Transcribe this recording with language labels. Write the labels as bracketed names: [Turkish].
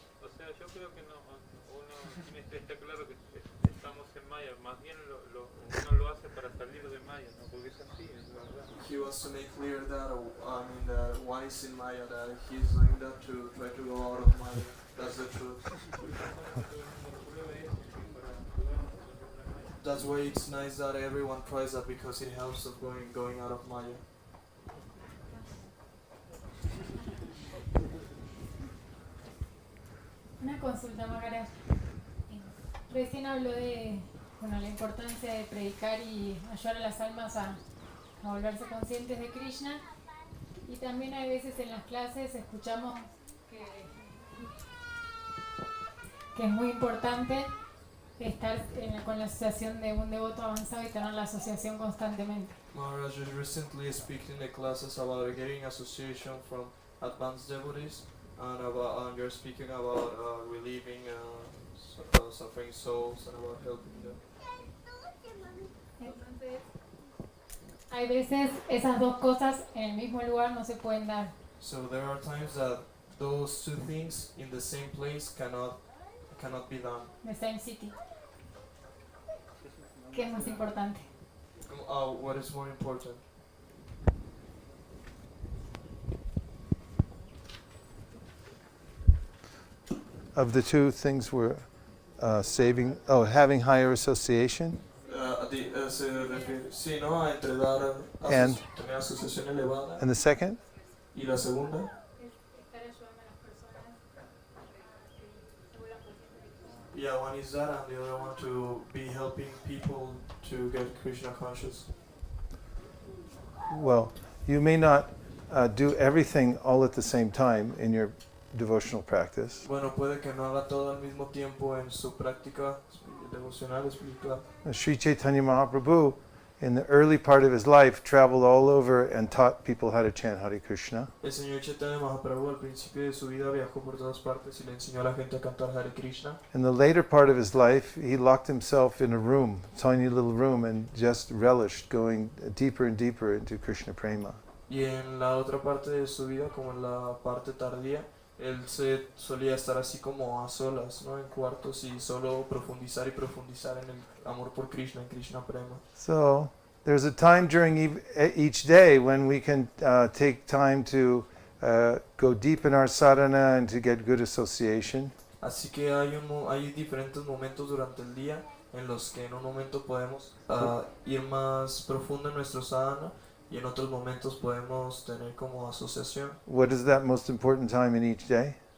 [Spanish] O sea, yo creo que no, uno tiene que estar claro que estamos en Maya, más bien uno lo hace para salir de Maya, ¿no? Porque es así, es verdad. [English] He wants to make clear that, that one is in Maya, that he's doing that to try to go out of Maya. That's the truth. That's why it's nice that everyone tries that, because it helps of going out of Maya. [Spanish] Una consulta, Maharaj. Recién habló de la importancia de predicar y ayudar a las almas a volverse conscientes de Krishna. Y también hay veces en las clases escuchamos que es muy importante estar con la asociación de un devoto avanzado y tener la asociación constantemente. [English] Maharaj is recently speaking in the classes about getting association from advanced devotees, and you're speaking about relieving suffering souls and about helping them. [Spanish] Entonces, hay veces esas dos cosas en el mismo lugar no se pueden dar. [English] So there are times that those two things in the same place cannot be done. The same city. [Spanish] ¿Qué es más importante? [English] What is more important? Of the two things we're having higher association [Spanish] Se refiere, sí, ¿no? A entre dar [English] And- [Spanish] tener asociación elevada. [English] and the second. [Spanish] Y la segunda, Estar ayudando a las personas a que se vuelvan conscientes. [English] yeah, one is that, and the other one to be helping people to get Krishna conscious. Well, you may not do everything all at the same time in your devotional practice. [Spanish] Bueno, puede que no haga todo al mismo tiempo en su práctica devocional, espiritual. [English] Sri Chaitanya Mahaprabhu, in the early part of his life, traveled all over and taught people how to chant Hare Krishna. [Spanish] El Señor Chaitanya Mahaprabhu al principio de su vida viajó por todas partes y le enseñó a la gente a cantar Hare Krishna. [English] In the later part of his life, he locked himself in a room, tiny little room, and just relished going deeper and deeper into Krishna Prema. [Spanish] Y en la otra parte de su vida, como en la parte tardía, él se solía estar así como a solas, ¿no? En cuartos y solo profundizar y profundizar en el amor por Krishna, en Krishna Prema. [English] So there's a time during each day when we can take time to go deep in our sadhana and to get good association. [Spanish] Así que hay diferentes momentos durante el día en los que en un momento podemos ir más profundo en nuestro sadhana y en otros momentos podemos tener como asociación. [English] What is that most important time in each day?